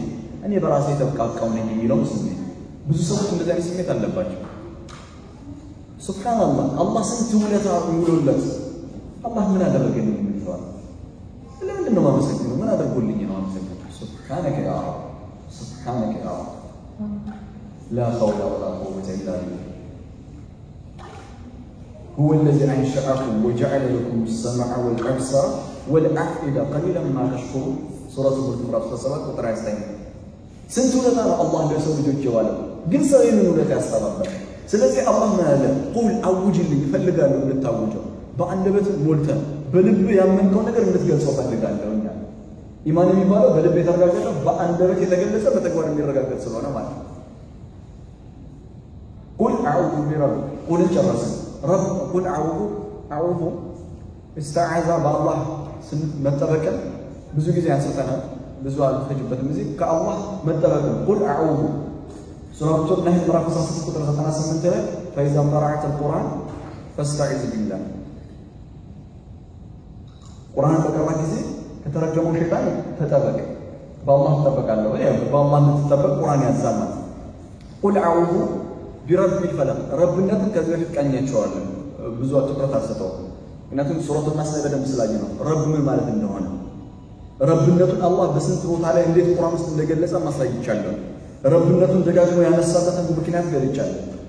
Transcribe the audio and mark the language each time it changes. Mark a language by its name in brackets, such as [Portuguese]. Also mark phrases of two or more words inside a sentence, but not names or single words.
[Amharic] እኔ በራሴ ተብቃቃው ነኝ የሚለው ስሜት። ብዙ ሰዎች እንደዚህ አይነት ስሜት አለባቸው። ሱብሃንአላህ አላህ ስንት ውለታ ውሎለት አላህ ምን አደረገልኝ የሚለዋል። ለምንድን ነው ማመሰግነው? ምን አደረገልኝ ነው ማመሰግነው? [Arabic] سبحانك يا رب سبحانك يا رب لا حول ولا قوة إلا بالله هو الذي أنشأكم وجعل لكم السمع والأبصار والأفئدة قليلا ما تشكرون سورة البقرة [Amharic] 7 ቁጥር 9 ስንት ውለታ ነው አላህ ለሰው ልጆች የዋለው፣ ግን ሰው ይህንን ውለታ ያስተባበረ። ስለዚህ አላህ ምን አለ? ቁል አውጅልኝ እፈልጋለሁ እንድታውጀው። በአንደበት ሞልተህ በልብ ያመንከው ነገር እንድትገልጸው እፈልጋለሁ። እኛ ኢማን የሚባለው በልብ የተረጋገጠ በአንደበት የተገለጸ በተግባር የሚረጋገጥ ስለሆነ ማለት ነው። [Arabic] قل أعوذ برب [Amharic] ቁልን ጨረስን። ረብ [Arabic] قل أعوذ استعاذ بالله [Amharic] መጠበቅን ብዙ ጊዜ አንስተናል። ብዙ አልፈጅበትም እዚህ ከአላህ መጠበቅን [Arabic] قل أعوذ [Amharic] ሱረቱ ነህል ምዕራፍ 16 ቁጥር 98 ላይ [Arabic] فإذا قرأت القرآن فاستعذ بالله [Amharic] ቁርአን በቀራ ጊዜ ከተረጀመው ሸይጣን ተጠበቅ። በአላህ ተጠበቃለሁ ወይ በአላህ ተጠበቅ ቁርአን ያዛል። [Arabic] قل أعوذ برب الفلق [Amharic] ረብነትን ከዚህ በፊት ቀኛቸዋለን ብዙ ትኩረት አልሰጠው። ምክንያቱም ሱረቱን ናስ ላይ በደንብ ስላየ ነው ረብ ምን ማለት እንደሆነ ረብነቱን አላህ በስንት ቦታ ላይ እንዴት ቁርአን ውስጥ እንደገለጸ ማሳይቻለሁ። ረብነቱን ደጋግሞ ያነሳበትን ምክንያት ገልጫለሁ።